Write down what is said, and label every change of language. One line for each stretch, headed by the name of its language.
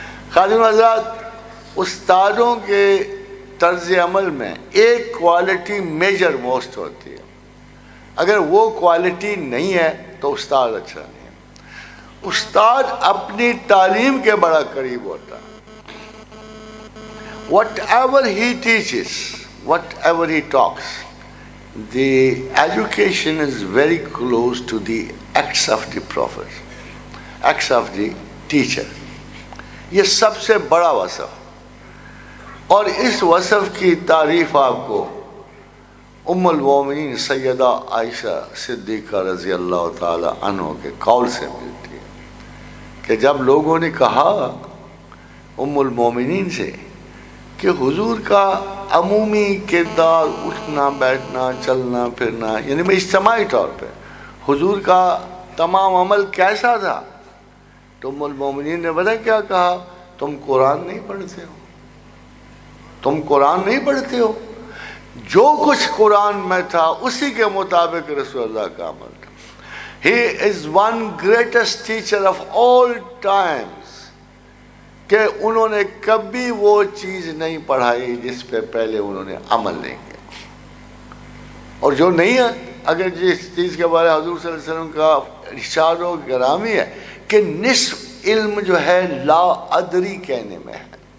Urdu: خادم حضرات استادوں کے طرز عمل میں ایک کوالٹی
English: measure most
Urdu: ہوتی ہے. اگر وہ کوالٹی نہیں ہے تو استاد اچھا نہیں ہے. استاد اپنی تعلیم کے بڑا قریب ہوتا ہے.
English: Whatever he teaches, whatever he talks, the education is very close to the acts of the prophet, acts of the teacher.
Urdu: یہ سب سے بڑا وصف. اور اس وصف کی تعریف آپ کو ام المومنین سیدہ عائشہ صدیقہ رضی اللہ تعالی عنہ کے قول سے ملتی ہے کہ جب لوگوں نے کہا ام المومنین سے کہ حضور کا عمومی کردار، اٹھنا بیٹھنا چلنا پھرنا، یعنی اجتماعی طور پہ حضور کا تمام عمل کیسا تھا، تو ام المومنین نے پتہ کیا کہا، تم قرآن نہیں پڑھتے ہو، تم قرآن نہیں پڑھتے ہو. جو کچھ قرآن میں تھا اسی کے مطابق رسول اللہ کا عمل تھا.
English: He is one greatest teacher of all times.
Urdu: کہ انہوں نے کبھی وہ چیز نہیں پڑھائی جس پہ پہلے انہوں نے عمل نہیں کیا. اور جو نہیں ہے، اگر جس چیز کے بارے حضور صلی اللہ علیہ وسلم کا ارشاد و گرامی ہے کہ نصف علم جو ہے لا ادری کہنے میں ہے.